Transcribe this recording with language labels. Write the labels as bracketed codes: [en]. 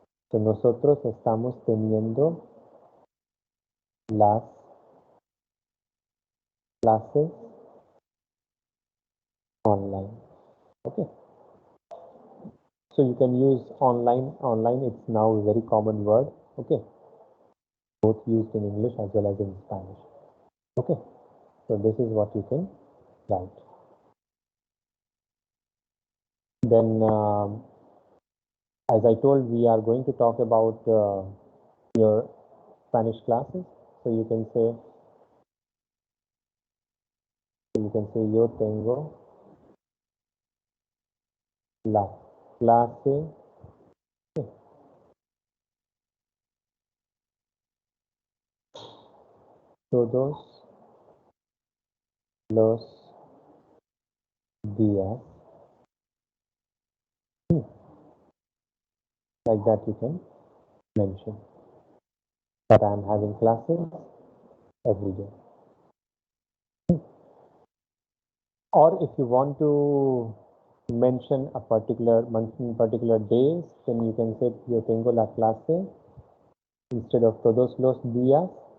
[es] So nosotros estamos teniendo las clases online. [en] Okay, so you can use online. Online, it's now a very common word. Okay, both used in English as well as in Spanish. Okay, so this is what you can write. Then, as I told, we are going to talk about your Spanish classes. So you can say, [es] yo tengo la clase todos los días. [en] Like that you can mention that I am having classes every day. Or if you want to mention a particular month, particular days, then you can say [es] yo tengo la clase [en] instead of [es] todos los días.